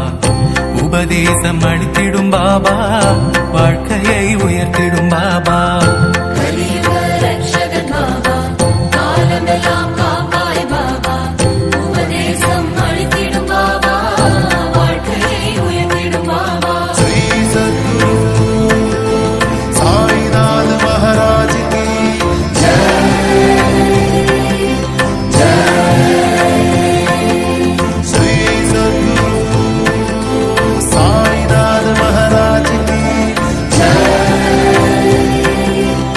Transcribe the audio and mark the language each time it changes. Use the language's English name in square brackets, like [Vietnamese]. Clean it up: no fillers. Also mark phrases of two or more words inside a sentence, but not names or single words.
[Tamil] உபதேசம் அளித்திடும் பாபா, வாழ்க்கையை உயர்த்திடும் பாபா. கலியுக ரட்சகன் பாபா, காலமெல்லாம் காப்பாய் பாபா. உபதேசம் அளித்திடும் பாபா, வாழ்க்கையை உயர்த்திடும் பாபா. [Hindi] श्री सद्गुरु साईनाथ महाराज की श्री सद्गुरु साईनाथ महाराज की